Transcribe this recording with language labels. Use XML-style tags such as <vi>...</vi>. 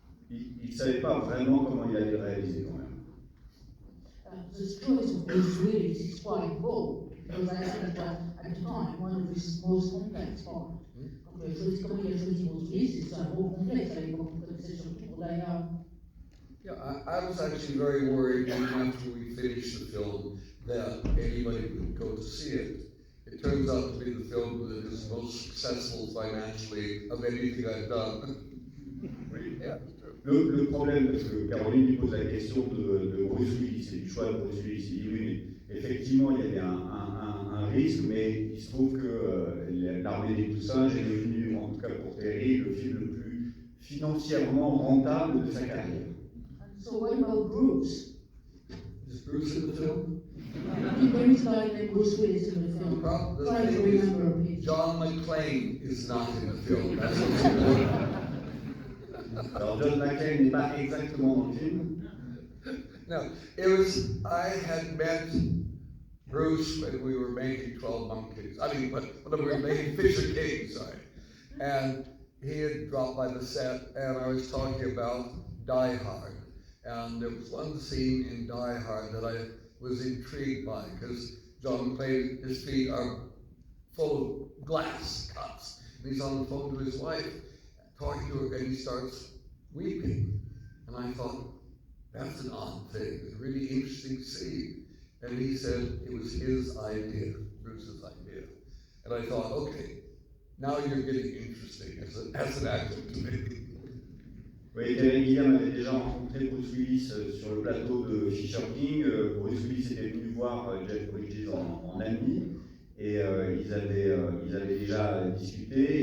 <fr>Il ne savait pas vraiment comment il allait le réaliser quand même.</fr> <en>The choice of Bruce Willis is quite bold, because I think that at the time, one of his most complex parts.</en> <fr>Comment il a choisi Bruce Willis, c'est un rôle complexe à l'époque, on connaissait surtout pour d'ailleurs.</fr> <en>Yeah, I was actually very worried even after we finished the film that anybody would go to see it. It turns out to be the film that is most successful financially of anything I've done. Oui. Yeah.</en> <fr>Le problème, parce que Caroline lui pose la question de Bruce Willis et du choix de Bruce Willis, il dit oui, mais effectivement il y avait un risque, mais il se trouve que L'Armée des Poussins est devenu, en tout cas pour Terry, le film le plus financièrement rentable de sa carrière.</fr> <en>So what about Bruce? Is Bruce in the film? There is a guy named Bruce Willis in the film. Try to remember it. John McClane is not in the film. That's what's important.</en> <fr>Alors John McClane n'est pas exactement dans le film.</fr> <en>No, it was, I had met Bruce when we were making 12 Monkeys. I mean, when we were making Fisher King, sorry. And he had dropped by the set, and I was talking about Die Hard. And there was one scene in Die Hard that I was intrigued by, because John McClane, his feet are full of glass cups. And he's on the phone to his wife, talking to her, and he starts weeping. And I thought, that's an odd thing, it's a really interesting scene. And he said it was his idea, Bruce's idea. And I thought, okay, now you're getting interesting as an actor to me.</en> <fr>Oui, Terry Gilliam avait déjà rencontré Bruce Willis sur le plateau de Fisher King. Bruce Willis était venu voir Jeff Bridges en ami et ils avaient déjà discuté.</fr>